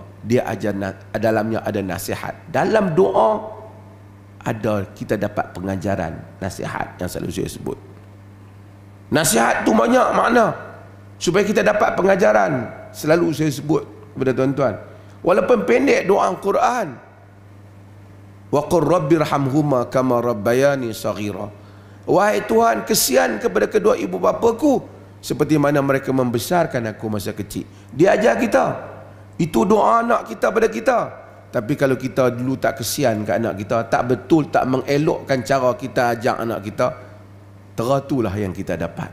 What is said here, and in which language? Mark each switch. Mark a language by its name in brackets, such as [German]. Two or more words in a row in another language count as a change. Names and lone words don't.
[Malay] Dia ajar dalamnya ada nasihat. Dalam doa ada kita dapat pengajaran, nasihat yang selalu saya sebut. Nasihat tu banyak makna. Supaya kita dapat pengajaran, selalu saya sebut kepada tuan-tuan. Walaupun pendek doa Quran, [Arabic] وقل رب ارحمهما كما ربياني صغيرا. [Malay] Wahai Tuhan, kesian kepada kedua ibu bapaku seperti mana mereka membesarkan aku masa kecil. Dia ajar kita. Itu doa anak kita pada kita. Tapi kalau kita dulu tak kesian ke anak kita, tak betul, tak mengelokkan cara kita ajak anak kita, teratulah yang kita dapat.